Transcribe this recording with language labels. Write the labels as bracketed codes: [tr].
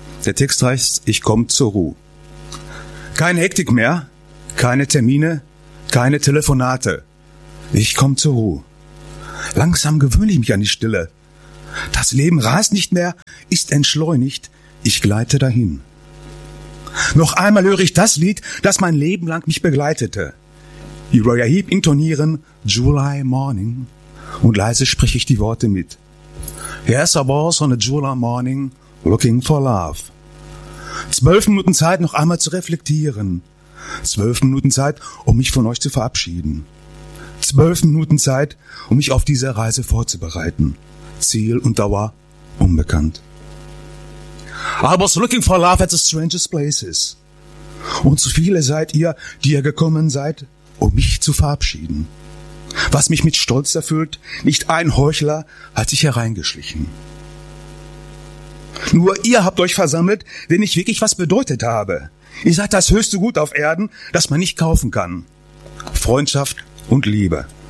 [de] Der Text heißt, ich komme zur Ruhe. Keine Hektik mehr, keine Termine, keine Telefonate. Ich komme zur Ruhe. Langsam gewöhne ich mich an die Stille. Das Leben rast nicht mehr, ist entschleunigt. Ich gleite dahin. Noch einmal höre ich das Lied, das mein Leben lang mich begleitete. Uriah Heep intonieren July Morning. Und leise spreche ich die Worte mit. [en] Yes, I was on a July morning looking for love. [de] 12 Minuten Zeit, noch einmal zu reflektieren. 12 Minuten Zeit, um mich von euch zu verabschieden. 12 Minuten Zeit, um mich auf diese Reise vorzubereiten. Ziel und Dauer unbekannt. [en] I was looking for love at the strangest places. [de] Und so viele seid ihr, die ihr gekommen seid, um mich zu verabschieden. Was mich mit Stolz erfüllt, nicht ein Heuchler hat sich hereingeschlichen. Nur ihr habt euch versammelt, denen ich wirklich was bedeutet habe. Ihr seid das höchste Gut auf Erden, das man nicht kaufen kann. Freundschaft und Liebe.